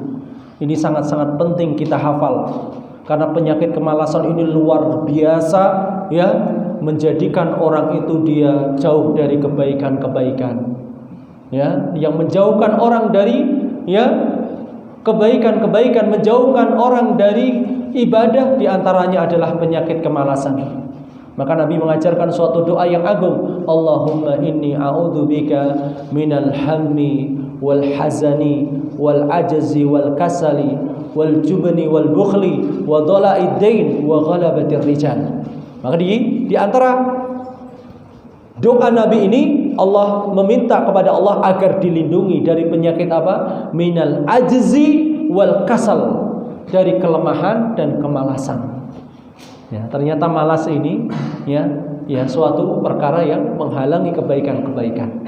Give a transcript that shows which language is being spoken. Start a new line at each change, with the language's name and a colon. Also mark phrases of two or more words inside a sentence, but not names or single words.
Indonesian: Ini sangat-sangat penting kita hafal karena penyakit kemalasan ini luar biasa ya, menjadikan orang itu dia jauh dari kebaikan-kebaikan. Ya, yang menjauhkan orang dari ya kebaikan-kebaikan, menjauhkan orang dari ibadah diantaranya adalah penyakit kemalasan. Maka Nabi mengajarkan suatu doa yang agung,
Arabic: اللهم إني أعوذ بك من الهم والحزن والعجز والكسل والجبن والبخل وضلع الدين وغلبة الرجال.
Indonesian: Maka di antara doa Nabi ini Allah meminta kepada Allah agar dilindungi dari penyakit apa?
Arabic: من العجز والكسل,
Indonesian: dari kelemahan dan kemalasan. Ya, ternyata malas ini ya suatu perkara yang menghalangi kebaikan-kebaikan.